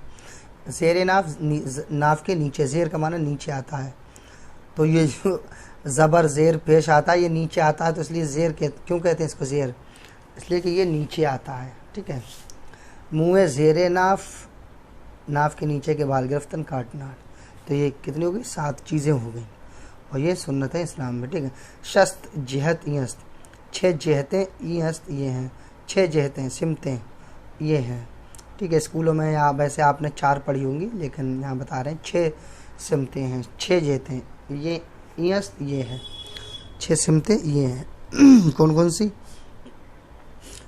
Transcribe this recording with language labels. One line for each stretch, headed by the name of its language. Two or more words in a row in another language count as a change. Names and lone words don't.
Hindi: ज़ेरे नाफ, नाफ के नीचे, ज़ेर का माना नीचे आता है, तो ये जो ज़बर ज़ेर पेश आता है ये नीचे आता है, तो इसलिए ज़ेर क्यों कहते हैं इसको ज़ेर? इसलिए कि ये नीचे आता है। ठीक है, मुँह ज़ेरे नाफ, नाफ के नीचे के बाल गिरफ्तन काटना। तो ये कितनी हो गई? 7 चीज़ें हो गई, और ये सुन्नत है इस्लाम में। ठीक है,
Persian: شش جهت است,
Hindi: 6 जहतें ईस्त ये हैं, 6 जहतें सिमतें ये हैं। ठीक है, स्कूलों में या वैसे आपने 4 पढ़ी होंगी, लेकिन यहाँ बता रहे हैं 6 सिमतें हैं, 6 जहतें ये ईस्त ये है, 6 सिमतें ये हैं। कौन कौन सी?